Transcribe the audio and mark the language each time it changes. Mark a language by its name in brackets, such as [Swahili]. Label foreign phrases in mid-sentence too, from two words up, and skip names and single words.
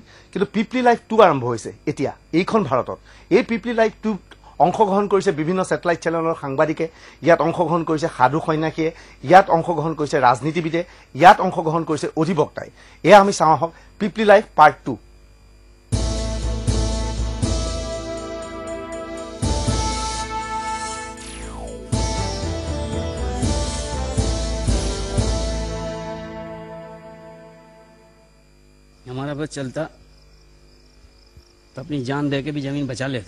[Assamese] কিন্তু পিপলি লাইভ 2 আৰম্ভ হৈছে এতিয়া এইখন ভাৰতত। এই পিপলি লাইভ 2 অংশগ্ৰহণ কৰিছে বিভিন্ন ছেটেলাইট চেনেলৰ সাংবাদিকে, ইয়াত অংশগ্ৰহণ কৰিছে সাধু সন্যাসীয়ে, ইয়াত অংশগ্ৰহণ কৰিছে ৰাজনীতিবিদে, ইয়াত অংশগ্ৰহণ কৰিছে অধিবক্তাই। এয়া আমি চাওঁ আহক পিপলি লাইভ পাৰ্ট 2। [Hindi] हमारा बस चलता तो अपनी जान दे के भी जमीन बचा लेते।